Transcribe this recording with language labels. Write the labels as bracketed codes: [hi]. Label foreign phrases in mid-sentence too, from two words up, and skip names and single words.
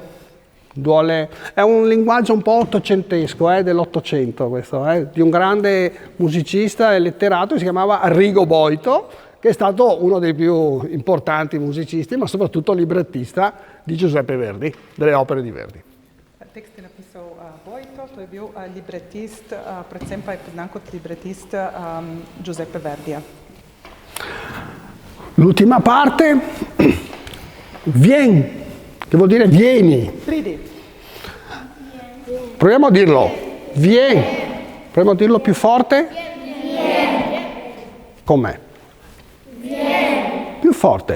[it] Duole. È un linguaggio un po' ottocentesco, dell'Ottocento questo, di un grande musicista e letterato che si chiamava Arrigo Boito, che è stato uno dei più importanti musicisti, ma soprattutto librettista di Giuseppe Verdi, delle opere di Verdi. [sl] Tekst je napisal Boito, to je bil libretist, predvsem pa je poznan kot libretist Giuseppe Verdija. [it] L'ultima parte, vien, che vuol dire vieni. [sl] Pridi. [it] Proviamo a dirlo. Vien. Proviamo a dirlo più forte. Vien. Com'è? Vien. Più forte.